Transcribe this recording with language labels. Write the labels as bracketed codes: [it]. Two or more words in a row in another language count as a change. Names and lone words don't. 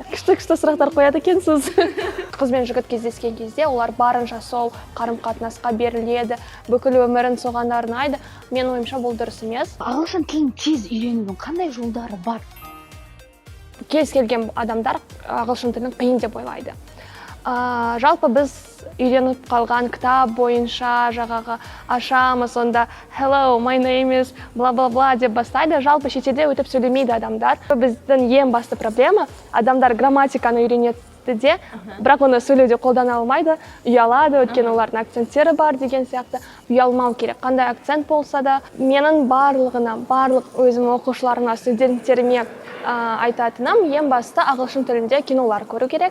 [kk] Күшті сұрақтар қояды екенсіз. Қыз бен жігіт кездескен кезде олар барынша сол қарым-қатынасқа беріледі, бүкіл өмірін соған арнайды. Мен ойымша бұл дұрыс емес. Ағылшын тілін тез үйренудің қандай жолдары бар? Кез келген адамдар ағылшын тілін қиын деп ойлайды. Жалпы біз үйреніп қалған кітап бойынша жағаға ашамыз, онда [en] hello, my name is [kk] бла-бла-бла деп бастайды. Жалпы шетелде өтіп сөйлемейді адамдар. Біздің ең басты проблема, адамдар грамматиканы үйренеді де, бірақ оны сөйлеуде қолдана алмайды, ұялады, өйткені олардың акценттері бар деген сияқты. Ұялмау керек. Қандай акцент болса да, менің барлық өзім оқушыларыма, студенттеріме айтатыным, ең басты ағылшын тілінде кинолар көру керек.